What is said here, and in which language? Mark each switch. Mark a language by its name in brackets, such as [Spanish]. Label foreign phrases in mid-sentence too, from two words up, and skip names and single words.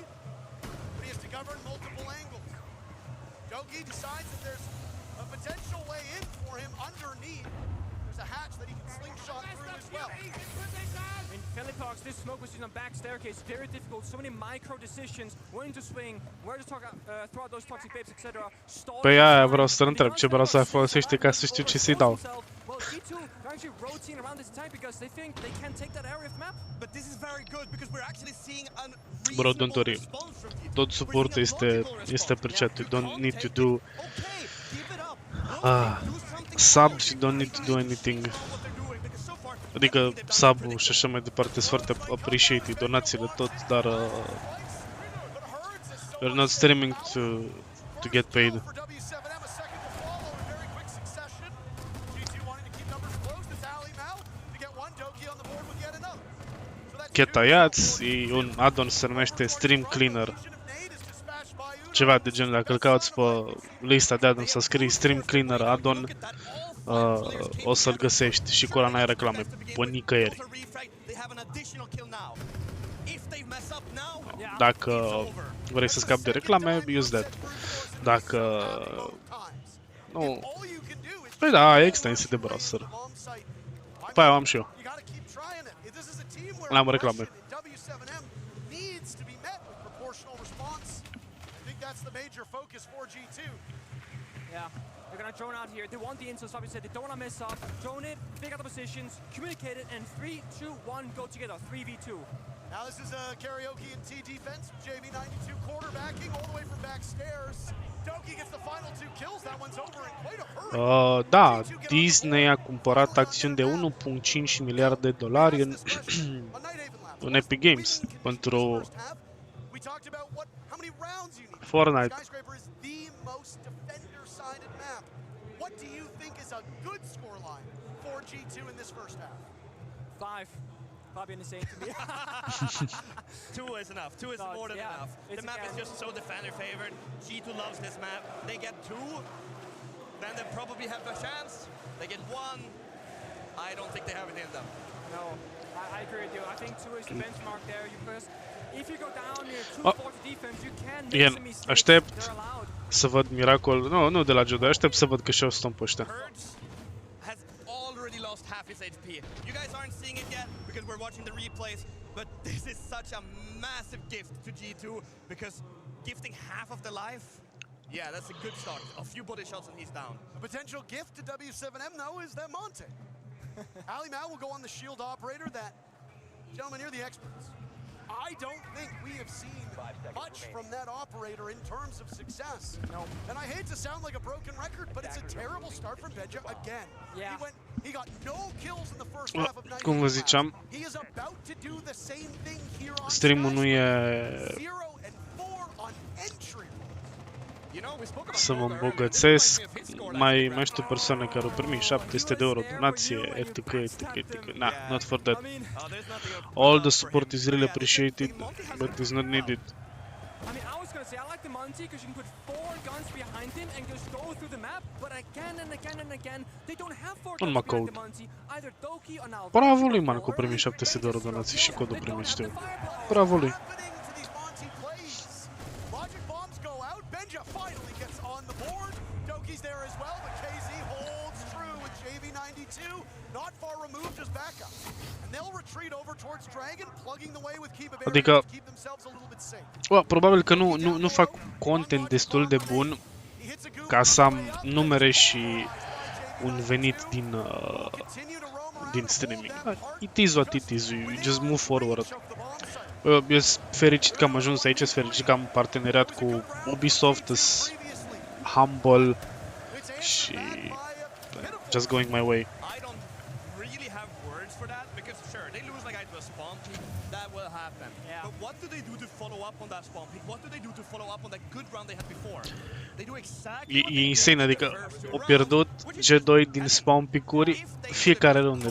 [English] But he has to govern multiple angles. Doki decides that there's a potential way in for him underneath. There's a hatch that he can slingshot through as well. In Philippox, this smoke was on back staircase, very difficult. So many micro decisions, when to swing, where to throw out those toxic babes, etc. [Romanian] Păi aia vreau să te întreb, ce vreau să folosește ca să știu ce să-i dau. [English] Well, G2 are actually rotating around this tank because they think they can take that area of map. But this is very good because we're actually seeing a Bro, don't worry. [Romanian] Tot suportul este percet. [English] You don't need to do sub, you don't need to do anything. [Romanian] Adică sub-ul și așa mai departe sunt foarte appreciated, donațiile tot, dar [English] we're not streaming to get paid. [Romanian] Tăiați, e un add-on se numește Stream Cleaner. Ceva de genul, dacă îl cauți pe lista de add-on să scrii Stream Cleaner add-on, o să-l găsești și cu ăla n-ai reclame pe nicăieri. Dacă vrei să scapi de reclame, [English] use that. [Romanian] Dacă nu, păi da, ai extensii de browser. Păi am și eu. N-am reclame. [English] Yeah, they're gonna drone out here. They want the intel, so obviously they don't want to mess up. Drone it, figure out the positions, communicate it, and 3, 2, 1, go together. 3v2. Now this is a karaoke and T defense. JV92 quarterbacking all the way from backstairs. Doki gets the final 2 kills. That one's over in quite a hurry. [Romanian] Da, Disney a cumpărat acțiuni de 1.5 miliarde de dolari în Epic Games pentru Fortnite. [English] What do you think is a good scoreline for G2 in this first half? 5. Probably in the same to me. 2 is enough. 2 is more than enough. The map is just so defender favored. G2 loves this map. They get 2, then they probably have a chance. They get 1. I don't think they have it in them. No, I agree with you. I think 2 is the benchmark there. If you go down near 240 defense, you can make some mistakes. [Romanian] Aștept să văd miracol. Nu de la Judo, aștept să văd că și-au stomp ăștia. [English] Has already lost half his HP. You guys aren't seeing it yet because we're watching the replays, but this is such a massive gift to G2 because gifting half of the life, yeah, that's a good start. A few body shots and he's down. A potential gift to W7M though is that Monte. Ali Mao will go on the shield operator. That, gentlemen, you're the experts. I don't think we have seen much from that operator in terms of success. No. And I hate to sound like a broken record, but it's a terrible start from Benja again. Yeah. He got no kills in the first half of night. [Romanian] Cum vă ziceam, [English] He is about to do the same thing here on [Romanian] streamul nu e [English] 0 and 4 on entry. [Romanian] să mă îmbogățesc. Mai știu persoane care au primit 700 de euro donație, etc. [English] Nah, not for that. All the support is really appreciated, but is not needed. I mean, I was gonna say I like the Monty because you can put 4 guns behind him and just go through the map, but again and again and again, they don't have 4 guns behind the Monty. Either Doki or now. [Romanian] Bravo lui, man, că a primit 700 de euro donații și codul primit, știu. Bravo lui. Adică, probabil că nu fac content destul de bun ca să am numere și un venit din streaming. [English] It is what it is, you just move forward. [Romanian] Eu sunt fericit că am ajuns aici, sunt fericit că am parteneriat cu Ubisoft, sunt humble și [English] just going my way. But what do they do to follow up on that spawn pick? What do they do to follow up on that good run they had before? They do exactly [Romanian] E insane, adică au pierdut G2 din spawn pick-uri fiecare rundă.